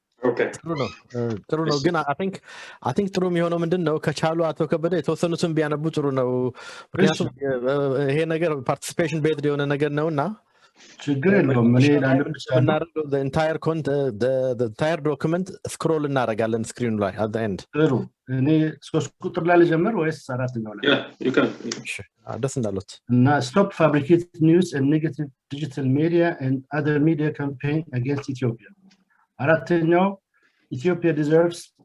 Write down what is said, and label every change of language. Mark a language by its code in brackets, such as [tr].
[am] ጥሩ ነው ግን I think ጥሩ የሚሆነው ምንድነው ከቻሉ አቶ ከበደ የተወሰኑትን ቢያነቡ ጥሩ ነው ምክንያቱም ይሄ ነገር participation based የሆነ ነገር ነውና ችግር የለውም እኔ እናደርገው [en] the entire document scroll [am] እናደርጋለን ስክሪኑ ላይ [en] at the end [am] ጥሩ እኔ 3 ቁጥር ላይ ልጀምር ወይስ አራተኛው ላይ ደስ እንዳሉት [en] እና stop fabricated news and negative digital media and other media campaign against Ethiopia [am] አራተኛው [en] Ethiopia deserves